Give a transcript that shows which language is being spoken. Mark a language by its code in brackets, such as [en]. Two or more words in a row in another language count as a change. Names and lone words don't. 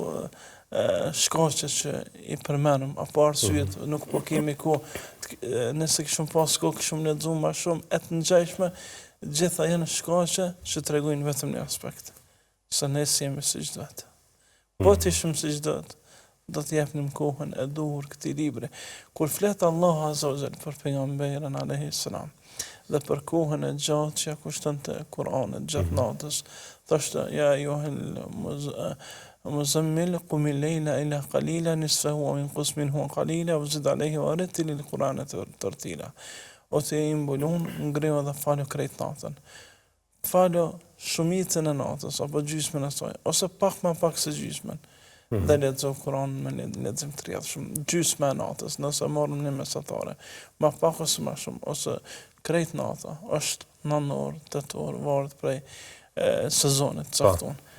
[sq] shkaqe që i përmenëm, apo arsyet, nuk po kemi kohë, nëse kishëm pas kohë, kishëm lexuar më shumë, e të ngjashme, gjitha janë shkaqe që tregojnë vetëm një aspekt, se ne jemi si çdo vetë. Po të ishim si çdo vetë, do të japnim kohën e duhur këtij libri. Kur flet Allahu [ar] عز وجل [sq] për pejgamberin [ar] عليه السلام [sq] dhe për kohën e gjatë që kushtonte Kur'anit gjatë natës, thoshte [ar] يا أيها المزمل قم الليل إلا قليلا نصفه وانقص منه قليلا وزد عليه ورتل القرآن ترتيلا. [sq] O të imbulun ngrihu dhe falu krejt natën. Falu shumicën e natës apo gjysmën e saj, ose pak më pak se gjysmën. Dhe lexo Kur'an me lexim të rrjedhshëm, gjysma e natës, nëse marrim një mesatare, më pak ose më shumë, ose krejt nata, është 9 orë, 8 orë, varet prej sezonit caktuar.